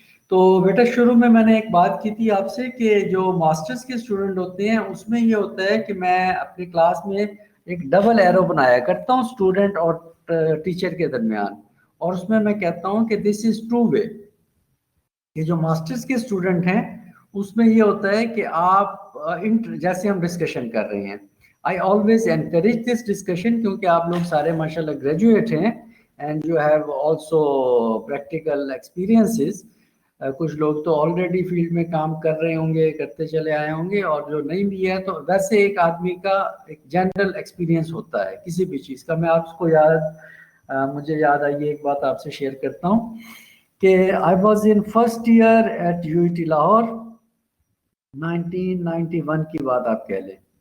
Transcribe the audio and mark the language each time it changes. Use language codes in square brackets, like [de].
[hi] तो बेटा शुरू में मैंने एक बात की थी आपसे कि जो मास्टर्स के स्टूडेंट होते हैं उसमें ये होता है कि मैं अपनी क्लास में एक डबल एरो बनाया करता हूँ स्टूडेंट और टीचर के दरमियान, और उसमें मैं कहता हूँ कि [en] This is true way. [hi] ये जो मास्टर्स के स्टूडेंट हैं उसमें ये होता है कि आप जैसे हम डिस्कशन कर रहे हैं, [en] I always encourage this discussion [hi] क्योंकि आप लोग सारे माशाल्लाह ग्रेजुएट हैं [en] and you have also practical experiences. [hi] कुछ लोग तो ऑलरेडी फील्ड में काम कर रहे होंगे, करते चले आए होंगे, और जो नहीं भी है तो वैसे एक आदमी का एक जनरल एक्सपीरियंस होता है किसी भी चीज़ का। मैं आपको मुझे याद आई एक बात आपसे शेयर करता हूँ कि [en] I was in first year at [hi] UET Lahore, 1991 की बात आप कह लें।